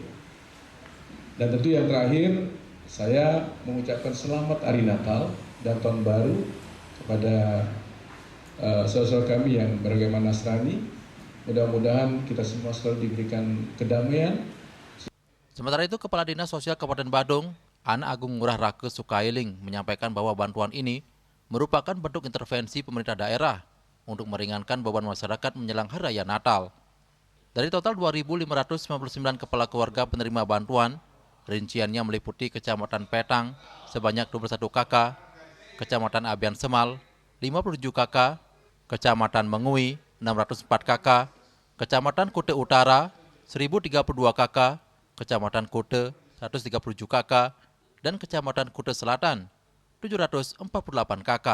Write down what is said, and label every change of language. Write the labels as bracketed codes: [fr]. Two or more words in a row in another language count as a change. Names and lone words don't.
[id] Dan tentu yang terakhir, saya mengucapkan selamat Hari Natal dan Tahun Baru kepada saudara-saudara kami yang beragama Nasrani. Mudah-mudahan kita semua selalu diberikan kedamaian. Sementara itu, Kepala Dinas Sosial Kabupaten Badung, Ana Agung Ngurah Rake Sukailing, menyampaikan bahwa bantuan ini merupakan bentuk intervensi pemerintah daerah untuk meringankan beban masyarakat menjelang Hari Raya Natal. Dari total 2.599 kepala keluarga penerima bantuan, rinciannya meliputi Kecamatan Petang sebanyak 21 KK, Kecamatan Abian Semal 57 KK, Kecamatan Mengui 604 KK, Kecamatan Kuta Utara 1032 KK, Kecamatan Kuta 137 KK, dan Kecamatan Kuta Selatan 748 KK.